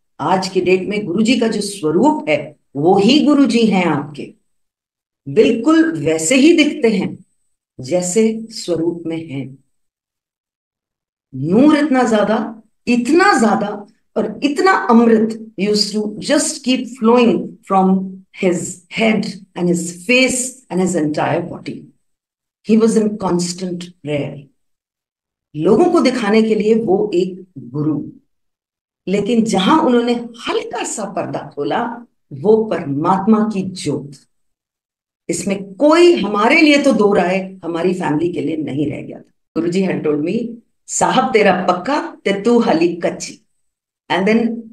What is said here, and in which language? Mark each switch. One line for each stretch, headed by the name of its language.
Hindi: आज के डेट में गुरुजी का जो स्वरूप है वो ही गुरुजी हैं आपके, बिल्कुल वैसे ही दिखते हैं जैसे स्वरूप में हैं। नूर इतना ज्यादा और इतना अमृत
English: Used to just keep flowing from his head and his face and his entire body। He was in constant prayer।
Hindi: लोगों को दिखाने के लिए वो एक गुरु, लेकिन जहां उन्होंने हल्का सा पर्दा खोला वो परमात्मा की ज्योत। इसमें कोई हमारे लिए तो दो राय हमारी फैमिली के लिए नहीं रह गया था।
English: Guruji had told me,
Punjabi: साहब तेरा पक्का ते तू हाली कच्ची।
English: and then